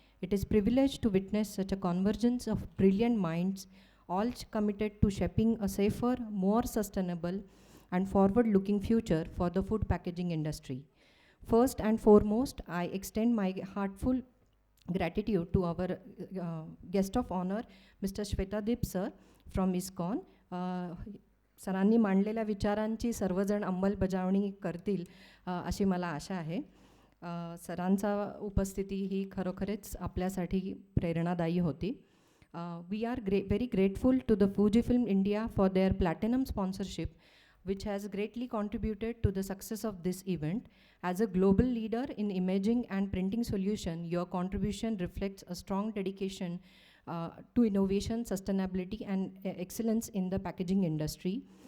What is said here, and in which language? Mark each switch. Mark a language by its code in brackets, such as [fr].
[en] It is privileged to witness such a convergence of brilliant minds, all committed to shaping a safer, more sustainable, and forward-looking future for the food packaging industry. First and foremost, I extend my heartfelt gratitude to our guest of honor, Mr. Shwetadip sir from ISKCON. [mr] सरांनी मांडलेल्या विचारांची सर्वजण अंमलबजावणी करतील अशी मला आशा आहे. सरांचा उपस्थिती ही खरोखरच आपल्यासाठी प्रेरणादायी होती. [en] We are very grateful to the Fujifilm India for their platinum sponsorship, which has greatly contributed to the success of this event. As a global leader in imaging and printing solution, your contribution reflects a strong dedication to innovation, sustainability, and excellence in the packaging industry.